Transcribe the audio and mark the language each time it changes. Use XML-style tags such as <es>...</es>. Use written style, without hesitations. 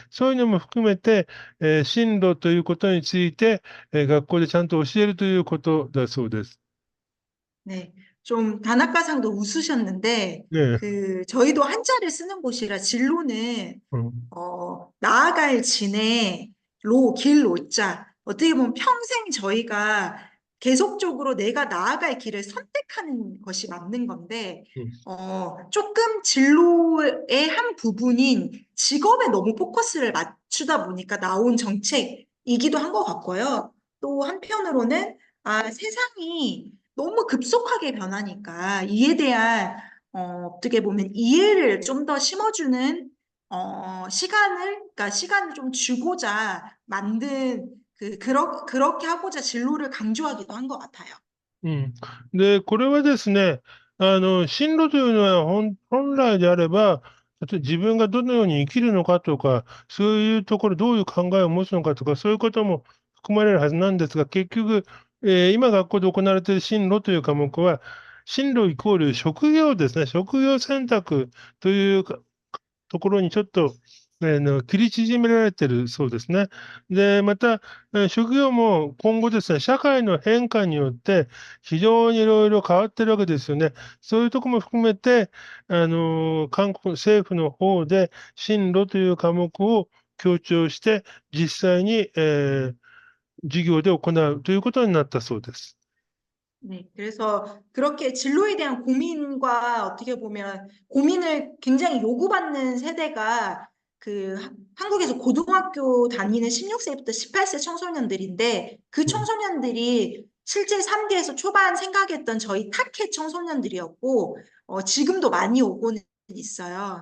<ja>そういうのも含めて、進路ということについて、学校でちゃんと教えるということだそうです。</ja> <ko>네. 좀 다나카상도 웃으셨는데 네. 저희도 한자를 쓰는 곳이라 진로는 음, 나아갈 진의 길 로자. 어떻게 보면 평생 저희가 계속적으로 내가 나아갈 길을 선택하는 것이 맞는 건데, 음, 조금 진로의 한 부분인 직업에 너무 포커스를 맞추다 보니까 나온 정책이기도 한 것 같고요. 또 한편으로는, 세상이 너무 급속하게 변하니까 이에 대한, 어떻게 보면 이해를 좀 더 심어주는 그러니까 시간을 좀 주고자 만든, 그렇게 하고자 진로를 강조하기도 한 것 같아요. うん。</ko> <ja>で、これはですね、進路というのは本来であれば、例えば自分がどのように生きるのかとか、そういうところ、どういう考えを持つのかとか、そういうことも含まれるはずなんですが、結局、今学校で行われている進路という科目は、進路イコール職業ですね、職業選択というところにちょっと、切り縮められてるそうですね。で、また、職業も今後ですね、社会の変化によって非常にいろいろ変わってるわけですよね。そういうところも含めて、韓国政府の方で進路という科目を強調して、実際に、授業で行うということになったそうです。</ja> <ko>네, 그래서 그렇게 진로에 대한 고민과 어떻게 보면 고민을 굉장히 요구받는 세대가 한국에서 고등학교 다니는 16세부터 18세 청소년들인데 그 うん。 청소년들이 실제 3기에서 초반 생각했던 저희 타켓 청소년들이었고 지금도 많이 오고는 있어요.</ko>